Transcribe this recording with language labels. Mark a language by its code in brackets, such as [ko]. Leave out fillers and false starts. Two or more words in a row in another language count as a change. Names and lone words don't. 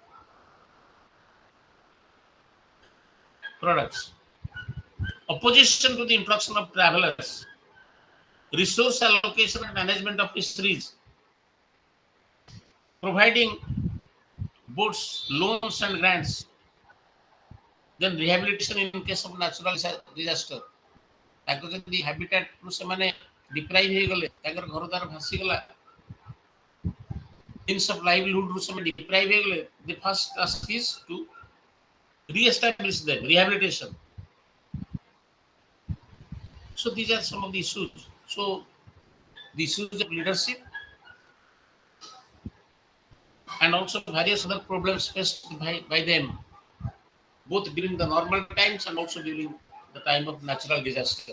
[en] products, opposition to the introduction of travelers, resource allocation and management of fisheries, providing boats, loans and grants, then rehabilitation in case of natural disaster. [or] ତାଙ୍କ ଯଦି habitat ରୁ ସେମାନେ deprive ହେଇଗଲେ, ତାଙ୍କର ଘର ଦ୍ୱାର ଭାସିଗଲା, [en] means of livelihood [or] ରୁ ସେମାନେ [en] deprive [or] ହେଇଗଲେ, [en] the first task is to re-establish them, rehabilitation. So these are some of the issues. So the issues of leadership and also various other problems faced by them, both during the normal times and also during the time of natural disaster.